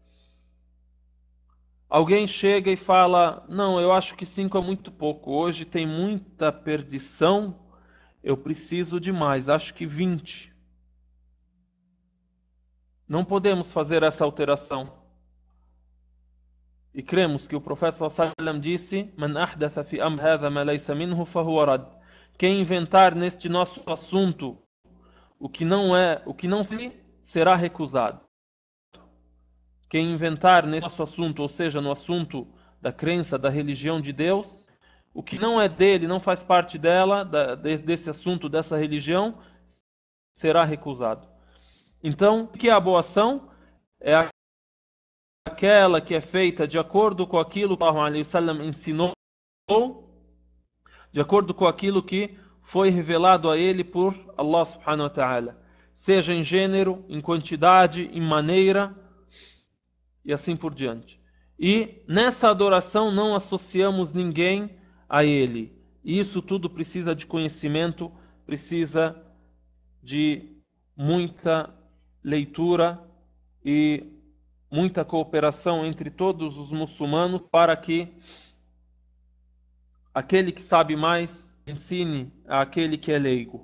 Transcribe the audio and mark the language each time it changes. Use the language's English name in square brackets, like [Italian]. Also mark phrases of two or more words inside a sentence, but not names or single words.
[Portuguese] Alguém chega e fala, não, eu acho que 5 é muito pouco, hoje tem muita perdição, eu preciso de mais, acho que 20. Não podemos fazer essa alteração. E cremos que o profeta [Arabic] صلى الله عليه وسلم disse: "من أحدث في أمر هذا ما ليس منه فهو رد." [Portuguese] Quem inventar neste nosso assunto o que não foi, será recusado. Quem inventar nesse nosso assunto, ou seja, no assunto da crença, da religião de Deus, o que não é dele, não faz parte dela, desse assunto, dessa religião, será recusado. Então, o que é a boa ação? É aquela que é feita de acordo com aquilo que Allah ensinou, de acordo com aquilo que foi revelado a ele por Allah [Arabic] سبحانه وتعالى, [Portuguese] seja em gênero, em quantidade, em maneira e assim por diante. E nessa adoração não associamos ninguém a ele. E isso tudo precisa de conhecimento, precisa de muita leitura e muita cooperação entre todos os muçulmanos para que aquele que sabe mais ensine àquele que é leigo.